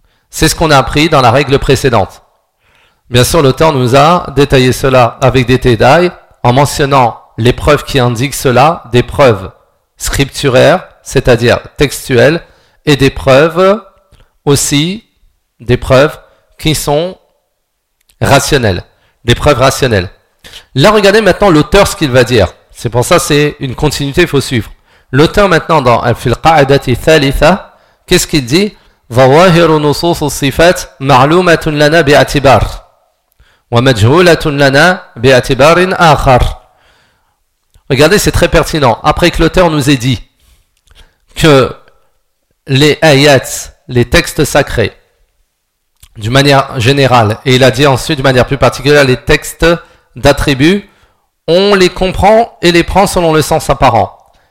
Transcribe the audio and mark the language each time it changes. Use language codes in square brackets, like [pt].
[fr] C'est ce qu'on a appris dans la règle précédente. Bien sûr, l'auteur nous a détaillé cela avec des détails, en mentionnant les preuves qui indiquent cela, des preuves scripturaires, c'est-à-dire textuelles, et des preuves aussi, des preuves qui sont rationnelles, des preuves rationnelles. Là, regardez maintenant l'auteur ce qu'il va dire. C'est pour ça, c'est une continuité, il faut suivre. L'auteur maintenant dans Al-Qa'idati Thalitha, qu'est-ce qu'il dit ? [ar] ظواهر نصوص الصفات معلومة لنا باعتبار ومجهولة لنا باعتبار آخر. [fr] Regardez, c'est très pertinent. Après que l'auteur nous ait dit que les ayats, les textes sacrés, d'une manière générale, et il a dit ensuite, de manière plus particulière, les textes d'attributs, on les comprend et les prend selon le sens apparent.